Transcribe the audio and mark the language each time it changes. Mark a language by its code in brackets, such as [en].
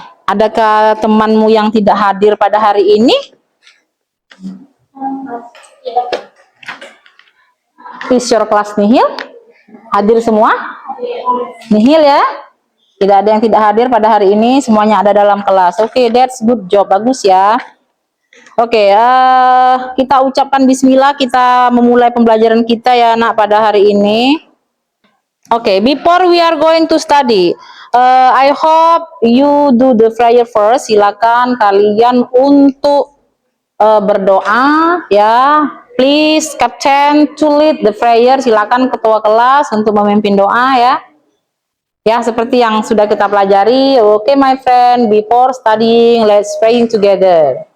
[id] Adakah temanmu yang tidak hadir pada hari ini? [en] Is your class [id] nihil? Hadir semua? Nihil ya? Tidak ada yang tidak hadir pada hari ini, semuanya ada dalam kelas. Oke, [en] that's good job, [id] bagus ya. Oke, kita ucapkan bismillah, kita memulai pembelajaran kita ya nak pada hari ini. [en] Oke, before we are going to study, I hope you do the prayer first. [id] Silakan kalian untuk berdoa ya. [en] Please captain to lead the prayer. [id] Silakan ketua kelas untuk memimpin doa ya. Ya, seperti yang sudah kita pelajari. [en] Oke, my friend, before studying, let's praying together.